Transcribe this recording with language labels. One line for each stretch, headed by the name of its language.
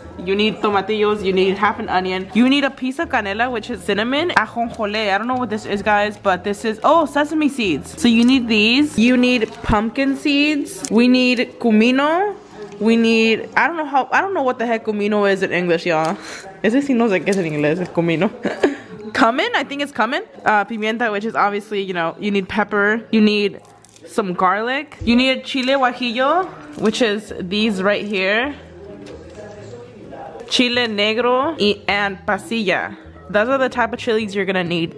English: You need tomatillos. You need half an onion. You need a piece of canela, which is cinnamon. Ajonjole, I don't know what this is, guys, but this is, oh, sesame seeds. So you need these. You need pumpkin seeds. We need cumino. We need, I don't know what the heck comino is in English, y'all.
Spanish: Ese sí no sé qué es en inglés, es comino.
English: Cumin, I think it's cumin. Pimienta, which is obviously, you know, you need pepper. You need some garlic. You need chile guajillo, which is these right here. Chile negro and pasilla. Those are the type of chilies you're gonna need.